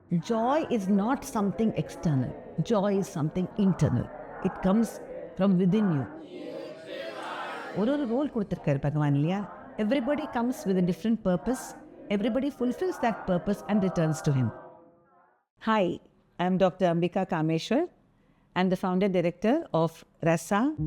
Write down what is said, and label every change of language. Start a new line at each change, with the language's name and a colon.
English: joy is not something external. Joy is something internal. It comes from within you.
Tamil: ஒரு role கொடுத்துருக்காரு பகவான் இல்லையா?
English: Everybody comes with a different purpose. Everybody fulfills that purpose and returns to him. Hi, I am Dr. Ambika Kameshwar. I am the founder director of Rasa.